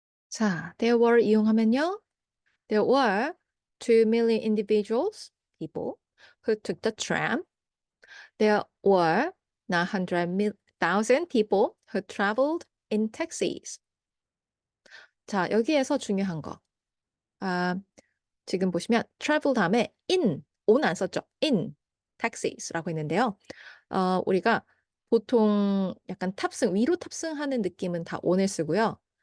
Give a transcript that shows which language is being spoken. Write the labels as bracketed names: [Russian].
[Korean] 자 there were 이용하면요. [English] There were 2,000,000 individuals, people, who took the tram. There were 900,000 people who traveled in taxis. [Korean] 자, 여기에서 중요한 거. 아, 지금 보시면 travel 다음에 on 안 썼죠? in taxis라고 했는데요. 우리가 보통 약간 탑승, 위로 탑승하는 느낌은 다 on을 쓰고요.